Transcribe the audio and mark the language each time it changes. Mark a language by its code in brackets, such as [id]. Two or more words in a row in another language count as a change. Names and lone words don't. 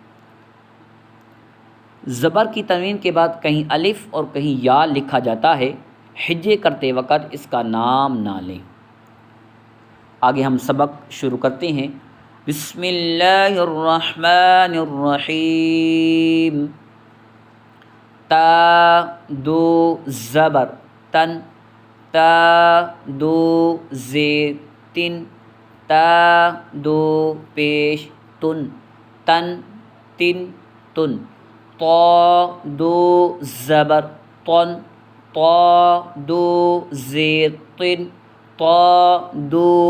[ur] زبر کی تنوین کے بعد کہیں الف اور کہیں یا لکھا جاتا ہے، ہجے کرتے وقت اس کا نام نہ لیں۔ آگے ہم سبق شروع کرتے ہیں۔ [ar] بسم اللہ الرحمن الرحیم۔ [ur] تا دو زبر تن، تا دو زیر تن، تا دو پیش تن، تن تن تن۔ طا دو زبر طن، طا دو زیر طن، طا دو